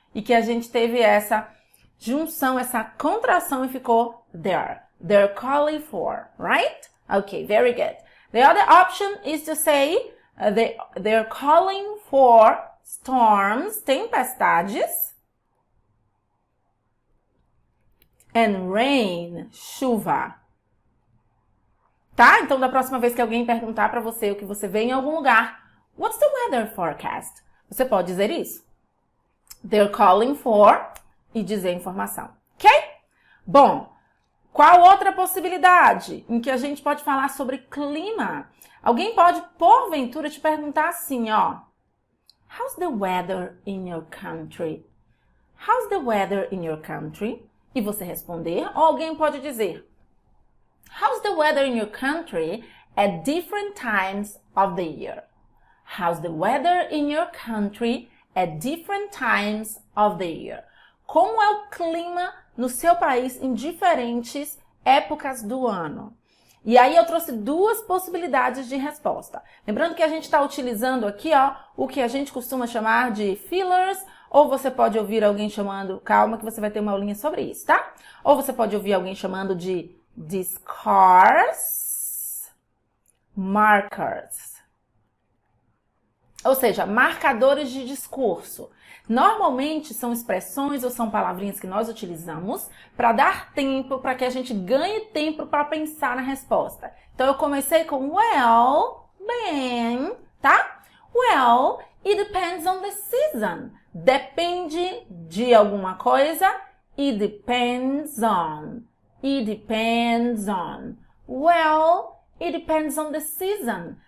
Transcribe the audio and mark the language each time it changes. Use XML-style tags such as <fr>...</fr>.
<pt>E que a gente teve essa junção, essa contração e ficou there.</pt> <en>They're calling for, right? Okay, very good. The other option is to say they're calling for storms,</en> <pt>tempestades,</pt> <en>and rain,</en> <pt>chuva. Tá? Então, da próxima vez que alguém perguntar para você o que você vê em algum lugar,</pt> <en>what's the weather forecast?</en> <pt>Você pode dizer isso.</pt> <en>They're calling for</en> <pt>e dizer a informação. Ok? Bom. Qual outra possibilidade em que a gente pode falar sobre clima? Alguém pode, porventura, te perguntar assim, ó.</pt> <en>How's the weather in your country? How's the weather in your country?</en> <pt>E você responder. Ou alguém pode dizer,</pt> <en>how's the weather in your country at different times of the year? How's the weather in your country at different times of the year?</en> <pt>Como é o clima no seu país em diferentes épocas do ano? E aí eu trouxe duas possibilidades de resposta. Lembrando que a gente está utilizando aqui, ó, o que a gente costuma chamar de fillers, ou você pode ouvir alguém chamando, calma que você vai ter uma aulinha sobre isso, tá? Ou você pode ouvir alguém chamando de discourse markers. Ou seja, marcadores de discurso. Normalmente são expressões ou são palavrinhas que nós utilizamos para dar tempo, para que a gente ganhe tempo para pensar na resposta. Então, eu comecei com well, bem, tá?</pt> <en>Well, it depends on the season.</en> <pt>Depende de alguma coisa.</pt> <en>It depends on. It depends on. Well, it depends on the season.</en>